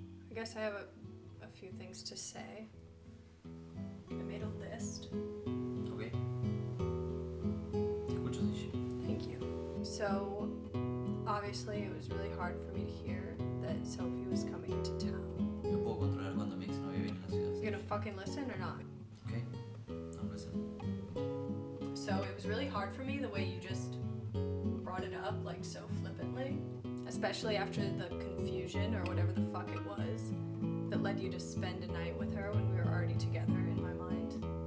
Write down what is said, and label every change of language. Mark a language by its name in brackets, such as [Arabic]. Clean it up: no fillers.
[English] I guess I have a few things to say. I made a list. [Spanish] Okay. Te escucho, Dish. [English] Thank you. So, obviously, it was really hard for me to hear that Sophie was coming to town. [Spanish] No puedo controlar cuando mi exnovia viene a la ciudad. [English] You gonna fucking listen or not? Okay. I'm listening. So, it was really hard for me the way you just brought it up, like, so flippantly. Especially after the confusion, or whatever the fuck it was, that led you to spend a night with her when we were already together in my mind.